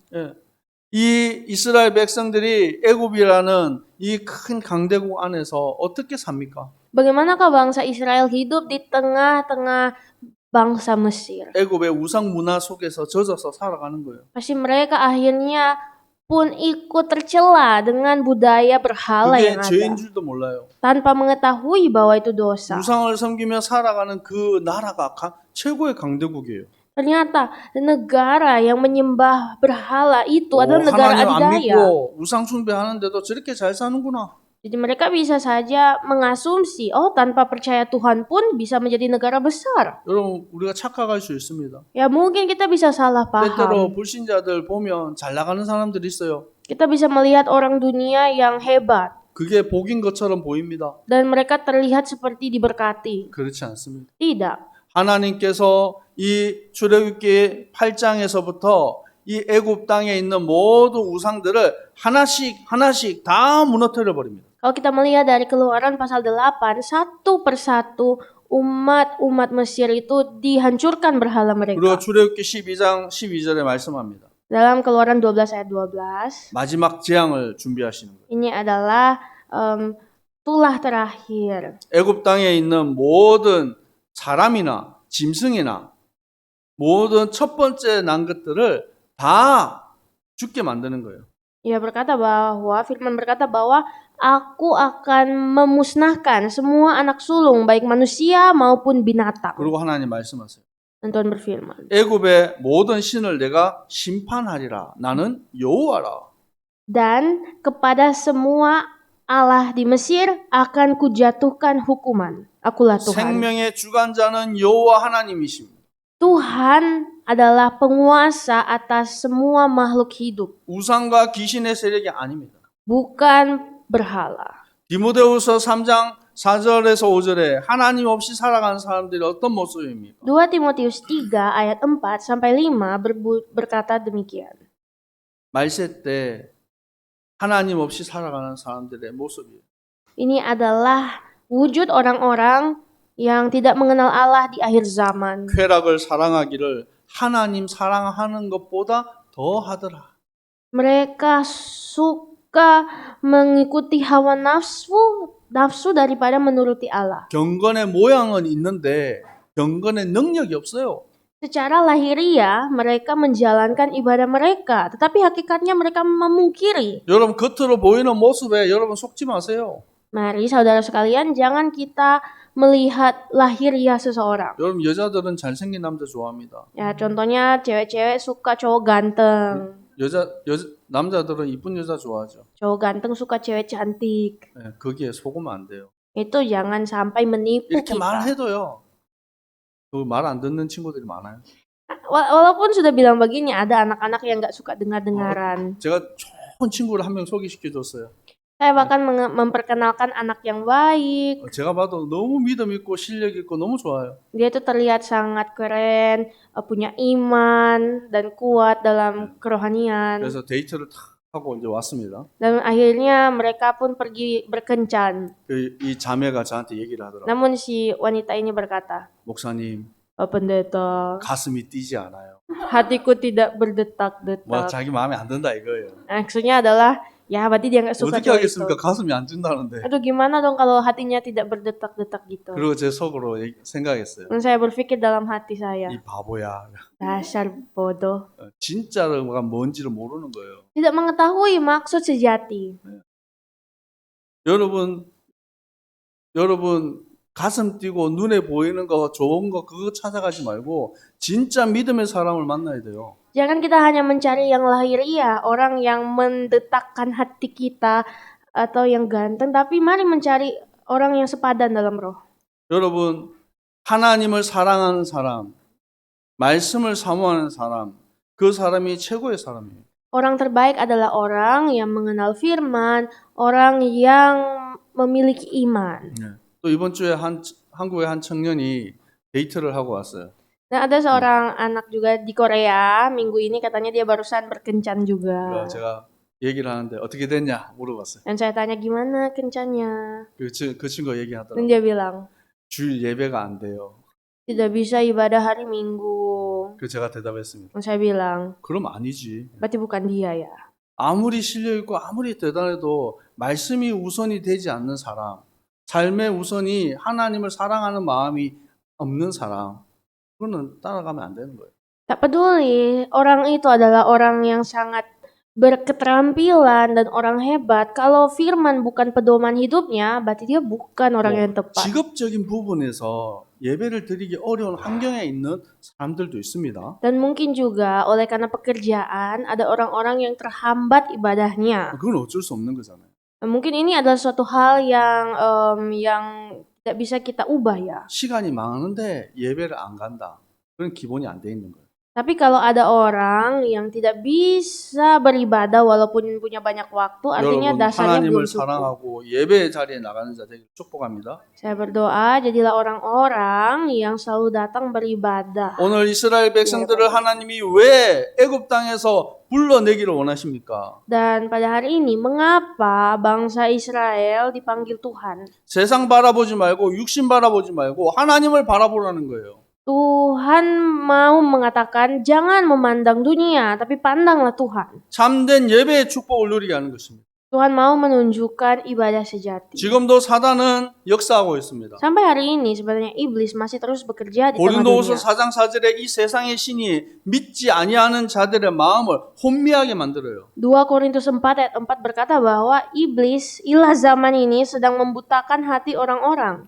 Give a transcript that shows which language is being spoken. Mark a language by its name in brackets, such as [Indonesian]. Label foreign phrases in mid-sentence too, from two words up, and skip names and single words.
[Korean] 예. 이 이스라엘 백성들이 애굽이라는 이 큰 강대국 안에서 어떻게 삽니까? [Indonesian] Bagaimanakah bangsa Israel hidup di tengah-tengah bangsa Mesir? [Korean] 애굽의 우상 문화 속에서 젖어서 살아가는 거예요. [Indonesian] Pasti mereka akhirnya pun ikut tercela dengan budaya berhala [Korean] 그게 [Indonesian] yang [Korean] 죄인 [Indonesian] ada [Korean] 줄도 몰라요. [Indonesian] tanpa mengetahui bahwa itu dosa. [Korean] 우상을 섬기며 살아가는 그 나라가 최고의 강대국이에요. [Indonesian] Ternyata negara yang menyembah berhala itu adalah negara [Korean] 하나님 안 [Indonesian] adidaya. [Korean] 믿고 우상 숭배하는데도 저렇게 잘 사는구나. [Indonesian] Jadi mereka bisa saja mengasumsi, oh tanpa percaya Tuhan pun bisa menjadi negara besar. [Korean] 여러분 우리가 착각할 수 있습니다. [Indonesian] Ya mungkin kita bisa salah [Korean] 때때로 [Indonesian] paham. [Korean] 불신자들 보면 잘 나가는 사람들이 있어요. [Indonesian] Kita bisa melihat orang dunia yang hebat [Korean] 그게 복인 것처럼 보입니다. [Indonesian] dan mereka terlihat seperti diberkati. [Korean] 그렇지 않습니다. [Indonesian] Tidak. [Korean] 하나님께서 이 출애굽기 8장에서부터 이 애굽 땅에 있는 모든 우상들을 하나씩 다 무너뜨려 버립니다. [Indonesian] Kalau kita melihat dari Keluaran pasal 8, satu persatu umat Mesir itu dihancurkan berhala [Korean] 그리고 [Indonesian] mereka. [Korean] 출애굽기 12장 12절에 말씀합니다. [Indonesian] Dalam Keluaran 12 ayat 12, [Korean] 마지막 재앙을 준비하시는 거예요. [Indonesian] ini adalah tulah terakhir. [Korean] 애굽 땅에 있는 모든 사람이나 짐승이나 모든 첫 번째 난 것들을 다 죽게 만드는 거예요. [Indonesian] Ia berkata bahwa Firman berkata bahwa aku akan memusnahkan semua anak sulung baik manusia maupun binatang. [Korean] 그리고 하나님 말씀하세요. [Indonesian] Dan Tuhan berfirman, [Korean] 애굽의 모든 신을 내가 심판하리라. 나는 여호와라. [Indonesian] dan kepada semua Allah di Mesir akan kujatuhkan hukuman. Akulah Tuhan. [Korean] 생명의 주관자는 여호와 하나님이십니다. [Indonesian] Tuhan adalah penguasa atas semua makhluk hidup, [Korean] 우상과 귀신의 세력이 아닙니다. [Indonesian] bukan berhala. [Korean] 디모데후서 3장 4절에서 5절에 하나님 없이 살아가는 사람들이 어떤 모습입니까? [Indonesian] 2 Timotius 3 ayat 4 sampai 5 berkata demikian. [Korean] 말세 때 하나님 없이 살아가는 사람들의 모습이에요. [Indonesian] Ini adalah wujud orang-orang yang tidak mengenal Allah di akhir zaman. [Korean] 쾌락을 사랑하기를 하나님 사랑하는 것보다 더 하더라. [Indonesian] Mereka suka mengikuti hawa nafsu daripada menuruti Allah. [Korean] 경건의 모양은 있는데 경건의 능력이 없어요. [Indonesian] Secara lahiriah mereka menjalankan ibadah mereka, tetapi hakikatnya mereka memungkiri. [Korean] 여러분 겉으로 보이는 모습에 여러분 속지 마세요. [Indonesian] Mari saudara sekalian, jangan kita melihat lahiriah seseorang. [Korean] 여러분 여자들은 잘생긴 남자 좋아합니다. [Indonesian] Ya, contohnya cewek-cewek suka cowok ganteng. [Korean] 남자들은 이쁜 여자 좋아하죠. [Indonesian] Cowok ganteng suka cewek cantik. [Korean] 네, 거기에 속으면 안 돼요. [Indonesian] Itu jangan sampai menipu [Korean] 이렇게 [Indonesian] kita. [Korean] 말해도요. 그 말 안 듣는 친구들이 많아요. [Indonesian] walaupun sudah bilang begini, ada anak-anak yang nggak suka dengar-dengaran. [Korean] 제가 좋은 친구를 한 명 소개시켜 줬어요. [Indonesian] Saya bahkan memperkenalkan anak yang baik. [Korean] 제가 봐도 너무 믿음 있고 실력 있고 너무 좋아요. [Indonesian] Dia itu terlihat sangat keren, punya iman dan kuat dalam kerohanian. [Korean] 그래서 데이트를 탁 하고 이제 왔습니다. [Indonesian] Dan akhirnya mereka pun pergi berkencan. [Korean] 이 자매가 저한테 얘기를 하더라고요. [Indonesian] Namun si wanita ini berkata, [Korean] 목사님, [Indonesian] pendeta, [Korean] 가슴이 뛰지 않아요. [Indonesian] hatiku tidak [Korean] 뭐 [Indonesian] berdetak-detak. [Korean] 자기 마음에 안 든다 이거예요. [Indonesian] Maksudnya adalah, ya berarti dia nggak suka [Korean] 어떻게 [Indonesian] cowok itu. [Korean] 하겠습니까? 가슴이 안 뛴다는데. [Indonesian] Aduh, gimana dong kalau hatinya tidak berdetak-detak gitu. [Korean] 그리고 제 속으로 생각했어요. [Indonesian] Dan saya berpikir dalam hati saya, [Korean] 이 바보야. [Indonesian] dasar bodoh. [Korean] 진짜가 뭔지를 모르는 거예요. [Indonesian] Tidak mengetahui maksud sejati. [Korean] 여러분 가슴 뛰고 눈에 보이는 거 좋은 거 그거 찾아가지 말고 진짜 믿음의 사람을 만나야 돼요. [Indonesian] Jangan kita hanya mencari yang lahiriah, orang yang mendetakkan hati kita atau yang ganteng, tapi mari mencari orang yang sepadan dalam roh. [Korean] 여러분 하나님을 사랑하는 사람, 말씀을 사모하는 사람, 그 사람이 최고의 사람이에요. [Indonesian] Orang terbaik adalah orang yang mengenal firman, orang yang memiliki iman. [Korean] 또 이번 주에 한국의 한 청년이 데이트를 하고 왔어요. [Indonesian] Dan ada seorang anak juga di Korea, minggu ini katanya dia barusan berkencan juga. [Korean] 제가 얘기를 하는데 어떻게 됐냐 물어봤어요. [Indonesian] Dan saya tanya gimana kencannya. [Korean] 그 친구가 [Indonesian] Dan [Korean] 얘기하더라고요. [Indonesian] dia bilang, [Korean] 주일 예배가 안 돼요. [Indonesian] tidak bisa ibadah hari Minggu. [Korean] 그 제가 대답했습니다. [Indonesian] Dan saya bilang, [Korean] 그럼 아니지. [Indonesian] berarti bukan dia ya. [Korean] 아무리 실력 있고 아무리 대단해도 말씀이 우선이 되지 않는 사람, 삶의 우선이 하나님을 사랑하는 마음이 없는 사람, 그거는 따라가면 안 되는 거예요. [Indonesian] Tak peduli orang itu adalah orang yang sangat berketerampilan dan orang hebat. Kalau firman bukan pedoman hidupnya, berarti dia bukan orang yang tepat. [Korean] 직업적인 부분에서 예배를 드리기 어려운 환경에 있는 사람들도 있습니다. [Indonesian] Dan mungkin juga oleh karena pekerjaan ada orang-orang yang terhambat ibadahnya. [Korean] 그건 어쩔 수 없는 거잖아요. [Indonesian] Mungkin ini adalah suatu hal yang tidak bisa kita ubah ya. [Korean] 시간이 많은데 예배를 안 간다. 그건 기본이 안 돼 있는 거예요. [Indonesian] Tapi kalau ada orang yang tidak bisa beribadah walaupun punya banyak waktu, artinya [Korean] 여러분 [Indonesian] dasarnya belum [Korean] 하나님을 [Indonesian] cukup. [Korean] 사랑하고 예배 자리에 나가는 자들 축복합니다. [Indonesian] Saya berdoa jadilah orang-orang yang selalu datang beribadah. [Korean] 오늘 이스라엘 백성들을 하나님이 왜 애굽 땅에서 불러내기를 원하십니까? [Indonesian] Dan pada hari ini, mengapa bangsa Israel dipanggil Tuhan? [Korean] 세상 바라보지 말고 육신 바라보지 말고 하나님을 바라보라는 거예요. [Indonesian] Tuhan mau mengatakan jangan memandang dunia, tapi pandanglah Tuhan. [Korean] 참된 예배의 축복을 누리게 하는 것입니다. [Indonesian] Tuhan mau menunjukkan ibadah sejati. [Korean] 지금도 사단은 역사하고 있습니다. [Indonesian] Sampai hari ini sebenarnya iblis masih terus bekerja di tengah [Korean] 고린도후서 [Indonesian] dunia. [Korean] 4장 4절에 이 세상의 신이 믿지 아니하는 자들의 마음을 혼미하게 만들어요. [Indonesian] 2 Korintus 4 ayat 4 berkata bahwa iblis, ilah zaman ini sedang membutakan hati orang-orang.